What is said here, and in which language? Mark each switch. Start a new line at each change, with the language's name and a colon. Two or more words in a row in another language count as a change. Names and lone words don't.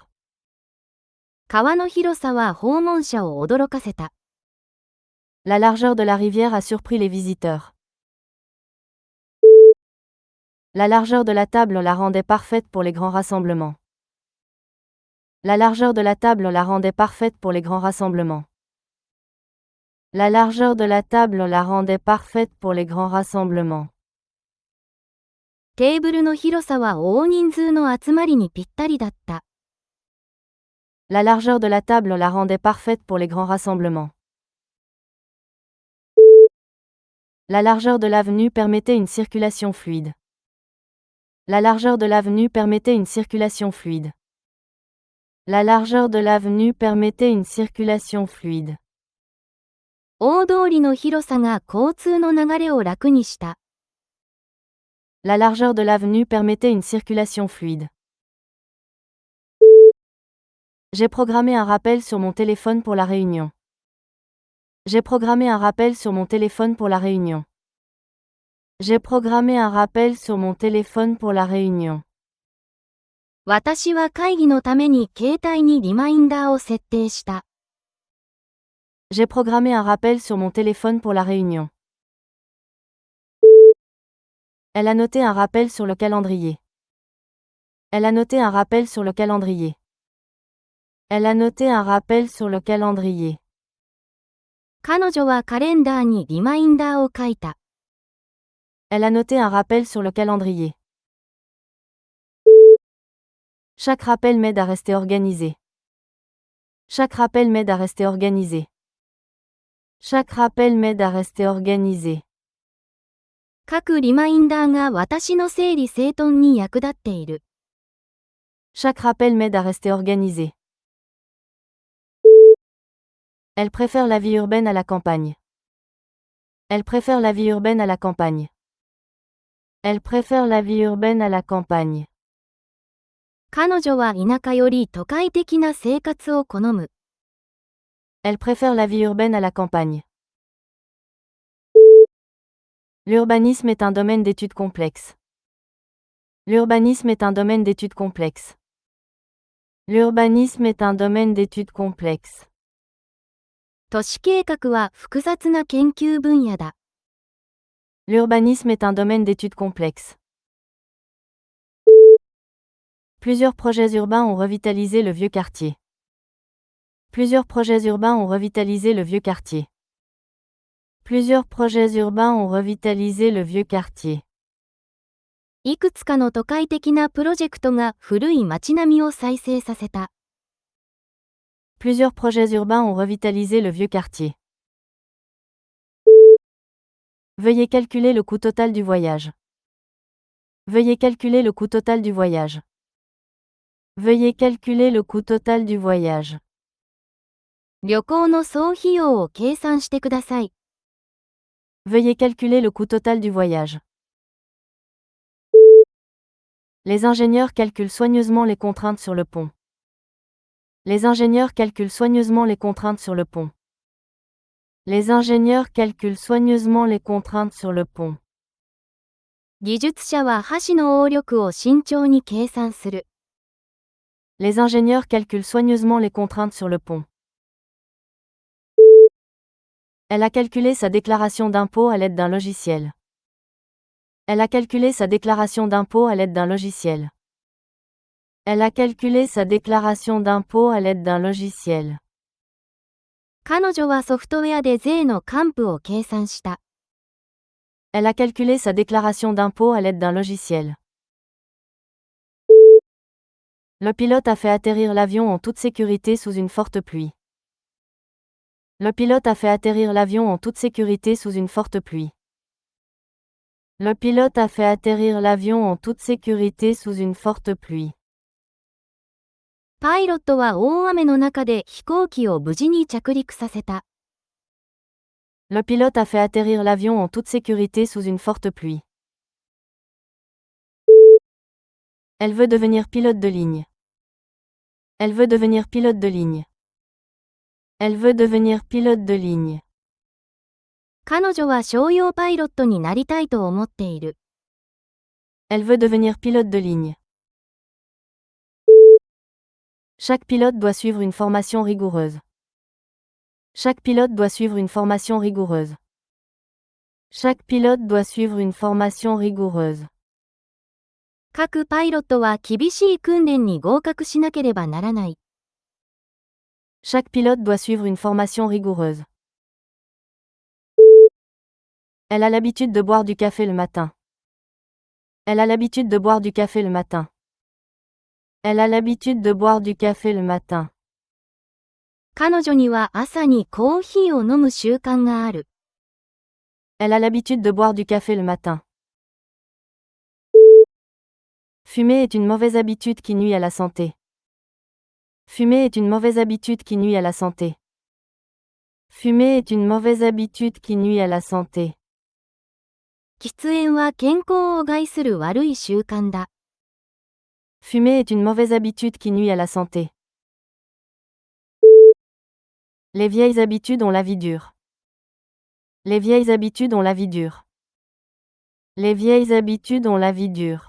Japanese: 川の広さは訪問者を驚かせた。
French: La largeur de la rivière a surpris les visiteurs. La largeur de la table la rendait parfaite pour les grands rassemblements. La largeur de la table la rendait parfaite pour les grands rassemblements. La largeur de la table la rendait parfaite pour les grands rassemblements.
Japanese: テーブルの広さは大人数の集まりにぴったりだった。
French: La largeur de la table la rendait parfaite pour les grands rassemblements. La largeur de l'avenue permettait une circulation fluide. La largeur de l'avenue permettait une circulation fluide. La largeur de l'avenue permettait une circulation fluide.
Japanese: 大通りの広さが交通の流れを楽にした。
French: La largeur de l'avenue permettait une circulation fluide. J'ai programmé un rappel sur mon téléphone pour la réunion. J'ai programmé un rappel sur mon téléphone pour la réunion. J'ai programmé un rappel sur mon téléphone pour la réunion.
Japanese: 私は会議のために携帯にリマインダーを設定した。
French: J'ai programmé un rappel sur mon téléphone pour la réunion. Elle a noté un rappel sur le calendrier. Elle a noté un rappel sur le calendrier. Elle a noté un rappel sur le calendrier.
Japanese: 彼女はカレンダーにリマインダーを書いた。
French: Elle a noté un rappel sur le calendrier. Chaque rappel m'aide à rester organisé. Chaque rappel m'aide à rester organisé. Chaque rappel m'aide à rester organisé.
Japanese: 各リマインダーが私の整理整頓に役立っている。
French: Chaque rappel m'aide à rester organisé. Elle préfère la vie urbaine à la campagne. Elle préfère la vie urbaine à la campagne. Elle préfère la vie urbaine à la campagne.
Japanese: 彼女は田舎より都会的な生活を好む。
French: Elle préfère la vie urbaine à la campagne. L'urbanisme est un domaine d'études complexe. L'urbanisme est un domaine d'études complexe. L'urbanisme est un domaine d'études complexe.
Japanese: 都市計画は複雑な研究分野だ。
French: L'urbanisme est un domaine d'études complexe. Plusieurs projets urbains ont revitalisé le vieux quartier. Plusieurs projets urbains ont revitalisé le vieux quartier. Plusieurs projets urbains ont revitalisé le vieux quartier.
Japanese: いくつかの都会的なプロジェクトが古い街並みを再生させた。
French: Plusieurs projets urbains ont revitalisé le vieux quartier. Veuillez calculer le coût total du voyage. Veuillez calculer le coût total du voyage. Veuillez calculer le coût total du voyage.
Japanese: 旅行の総費用を計算してください。
French: Veuillez calculer le coût total du voyage. Les ingénieurs calculent soigneusement les contraintes sur le pont. Les ingénieurs calculent soigneusement les contraintes sur le pont. Les ingénieurs calculent soigneusement les contraintes sur le pont.
Japanese: 技術者は橋の応力を慎重に計算する。
French: Les ingénieurs calculent soigneusement les contraintes sur le pont. Elle a calculé sa déclaration d'impôt à l'aide d'un logiciel. Elle a calculé sa déclaration d'impôt à l'aide d'un logiciel. Elle a calculé sa déclaration d'impôt à l'aide d'un logiciel.
Japanese: 彼女はソフトウェアで税の還付を計算した。
French: Elle a calculé sa déclaration d'impôt à l'aide d'un logiciel. Le pilote a fait atterrir l'avion en toute sécurité sous une forte pluie. Le pilote a fait atterrir l'avion en toute sécurité sous une forte pluie. Le pilote a fait atterrir l'avion en toute sécurité sous une forte pluie.
Japanese: パイロットは大雨の中で飛行機を無事に着陸させた。
French: Le pilote a fait atterrir l'avion en toute sécurité sous une forte pluie. Elle veut devenir pilote de ligne. Elle veut devenir pilote de ligne. Elle veut devenir pilote de ligne.
Japanese: 彼女は商用パイロットになりたいと思っている。
French: Elle veut devenir pilote de ligne. Chaque pilote doit suivre une formation rigoureuse. Chaque pilote doit suivre une formation rigoureuse. Chaque pilote doit suivre une formation rigoureuse.
Japanese: 各パイロットは厳しい訓練に合格しなければならない。
French: Chaque pilote doit suivre une formation rigoureuse. Elle a l'habitude de boire du café le matin. Elle a l'habitude de boire du café le matin. Elle a l'habitude de boire du café le matin.
Japanese: 彼女には朝にコーヒーを飲む習慣がある。
French: Elle a l'habitude de boire du café le matin. Fumer est une mauvaise habitude qui nuit à la santé. Fumer est une mauvaise habitude qui nuit à la santé. Fumer est une mauvaise habitude qui nuit à la santé.
Japanese: 喫煙は健康を害する悪い習慣だ。
French: Fumer est une mauvaise habitude qui nuit à la santé. Les vieilles habitudes ont la vie dure. Les vieilles habitudes ont la vie dure. Les vieilles habitudes ont la vie dure.